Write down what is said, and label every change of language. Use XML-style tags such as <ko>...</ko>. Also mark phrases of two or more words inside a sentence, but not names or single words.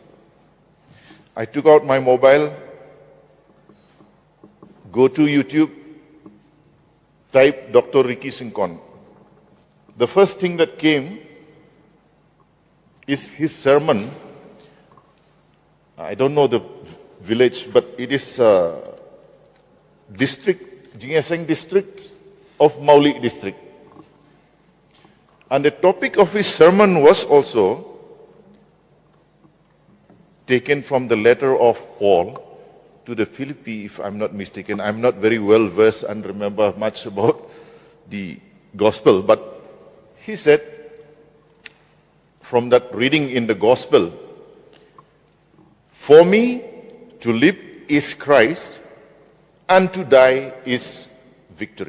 <en>I took out my mobile, go to YouTube, type Dr. Ricky Sengkon. The first thing that came is his sermon. I don't know the village, but it is district, Jingaseng district of Maulik district. And the topic of his sermon was also taken from the letter of Paul to the Philippi, if I'm not mistaken. I'm not very well versed and remember much about the gospel, but he said, from that reading in the gospel, for me to live is Christ and to die is victory.</en>